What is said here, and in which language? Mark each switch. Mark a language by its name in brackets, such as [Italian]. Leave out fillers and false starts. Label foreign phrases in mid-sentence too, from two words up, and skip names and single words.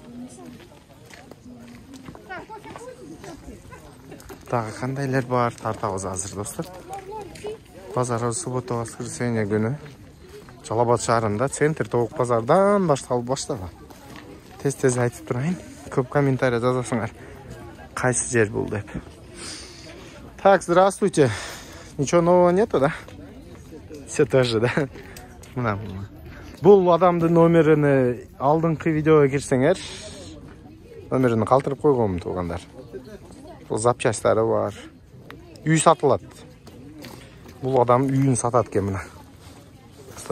[Kyrgyz] Дагы кандайлар бар, тартабыз азыр, достор. Базар [Russian] суббота, воскресенье [Kyrgyz] күнү. Жалал Абад шаарында центр тоок базардан башталып баштаган. Тез айтып турайын. Көп комментарий жазасыңар. Кайсы жер бул деп. [Russian] Так, здравствуйте. Ничего нового нету, да? Все тоже, да? [Kyrgyz] Мына. Бул адамдын номерини алдыңкы видеого кирсеңер, номерини калтырып койгонмун, туугандар. Бул запчастары бар. Үй сатылат. Бул адам үйүн сатат экен мына. Достор.